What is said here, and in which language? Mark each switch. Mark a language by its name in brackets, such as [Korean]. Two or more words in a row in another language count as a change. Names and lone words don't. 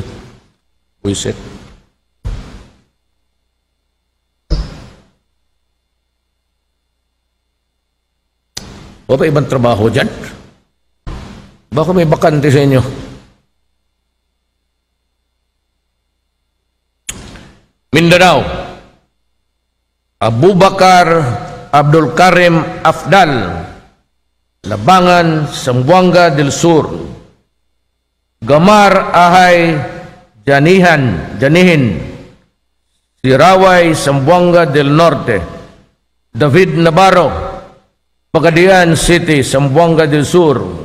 [Filipino] Wiset. O ba ibang trabaho dyan? Baka may bakante sa inyo. Mindanao, Abubakar Abdul Karim Afdal, Labangan, Zamboanga del Sur. Gamar Ahay Janihin, Siraway, Zamboanga del Norte. David Navarro, Pagadian City, Zamboanga del Sur.